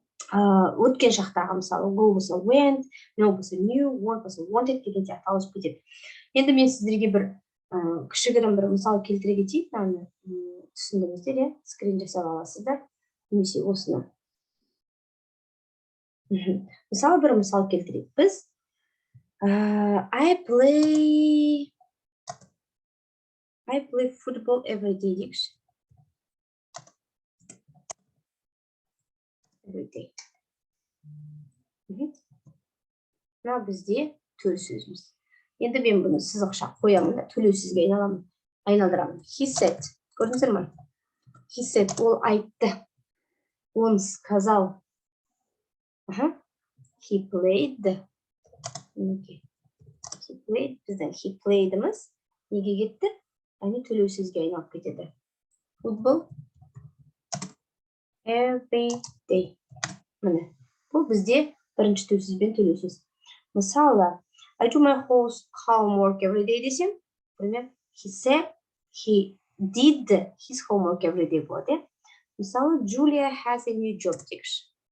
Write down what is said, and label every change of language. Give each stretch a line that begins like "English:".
Kazakh: Өткен шақтағы, мысалы, go болса went, no болса knew, want болса wanted деген сияқты ауысып кетеді. Енді мен сіздерге бір кішігірім бір мысал келтіре кетейін, мынаны түсіндіңіздер, скрин жасап аласыздар. Немесе осыны. Мысалы бір мысал келтірейік. Біз
English: I play football every day дейікші. Every day.
Kazakh: Мына бізде төл сөзіміз. Енді мен бұны сызықша қоямын да, төлеу сөзге айналдырамын.
English: He said.
Kazakh: Көрдіңіздер ме?
English: He said,
Kazakh: ол айтты.
Russian: Он сказал.
English: He played. He played.
Kazakh: Біздің he played'іміз неге кетті? Яғни төлеу сөзге айналып кетеді.
English: Football every day.
Kazakh: Міне. Бұл бізде бірінші төл сөз бен төлеу сөз.
English: Мысалы, I do my homework every day десем, например, he said he did his homework every day болады. Мысалы, Julia has a new job дейікші.